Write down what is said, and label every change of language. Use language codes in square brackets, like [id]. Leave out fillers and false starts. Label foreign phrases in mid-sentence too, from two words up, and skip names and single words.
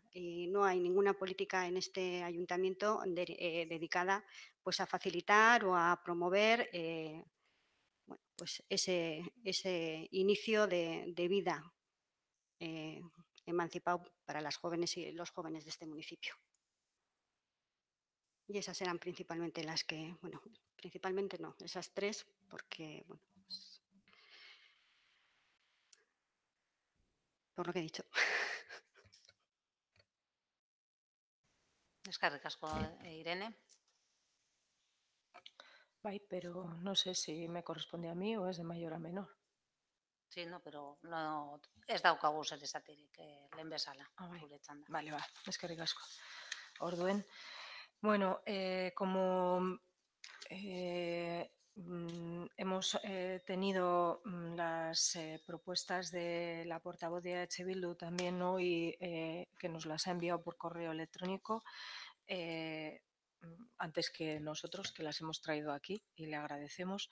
[es] Y no hay ninguna política en este ayuntamiento dedicada pues, a facilitar o a promover bueno, pues ese inicio de vida emancipado para las jóvenes y los jóvenes de este municipio. Y esas eran principalmente las que, bueno, principalmente no, esas tres, porque, bueno, pues, por lo que he dicho. [eu] Eskerrik asko, Irene. [es] Pero no sé si me corresponde a mí o es de mayor a menor. Sí, no, pero no, [eu] ez daukagu zer esatirik, lehen bezala, bai. gure txanda. Vale, eskerrik asko. Orduen, bueno, [es] como hemos tenido las propuestas de la portavoz de EH Bildu también hoy, que nos las ha enviado por correo electrónico, antes que nosotros, que las hemos traído aquí y le agradecemos.